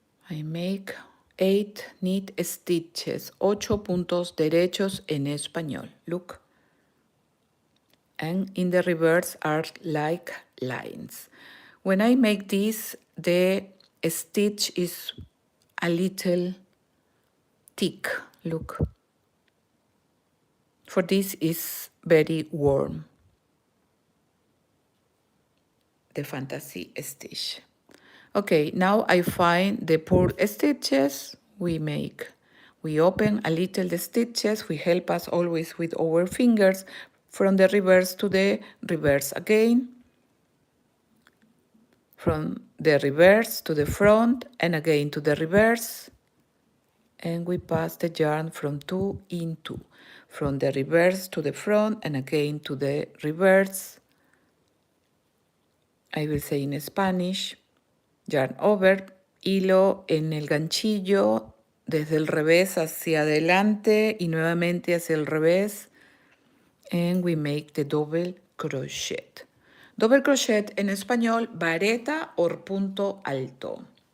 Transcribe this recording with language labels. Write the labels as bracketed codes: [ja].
[en] I make 8 knit stitches, [es] 8 puntos derechos en español. [en] Look. And in the reverse are like lines. When I make this, the stitch is a little thick. Look. For this is very warm. The fantasy stitch. Okay, now I find the purl stitches we make. We open a little the stitches, we help us always with our fingers from the reverse to the reverse again, from the reverse to the front and again to the reverse, and we pass the yarn from 2 in 2, from the reverse to the front and again to the reverse. I will say in Spanish. Yarn over, [es] hilo en el ganchillo, desde el revés hacia adelante y nuevamente hacia el revés. [en] And we make the double crochet. Double crochet [es] en español, vareta o punto alto.